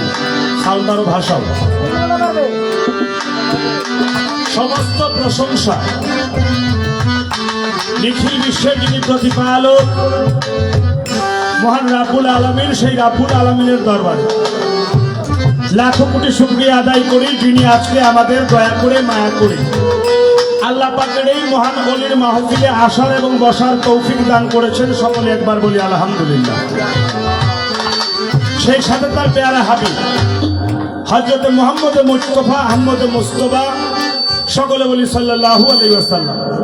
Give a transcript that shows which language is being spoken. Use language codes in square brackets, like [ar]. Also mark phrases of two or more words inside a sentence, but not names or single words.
[bn] সাউন্ডারো ভাষাও সমস্ত প্রশংসা নিখিল বিশ্বের যিনি প্রতিপালক মহান [ar] رب العالمين, [bn] সেই রাব্বুল আলামিনের দরবারে লাখো কোটি শুকরিয়া আদায় করি যিনি আজকে আমাদের দয়া করে মায়া করে আল্লাহ পাকের এই মহান বলির মাহফিলে আসার এবং বসার তৌফিক দান করেছেন। সকলে একবার বলি আলহামদুলিল্লাহ। সেই সাথে তার পেয়ারা হাবিব হযরত মুহাম্মদ মুস্তাফা আহমদ মুস্তফা, সকলে বলি [ar] صلى الله عليه وسلم.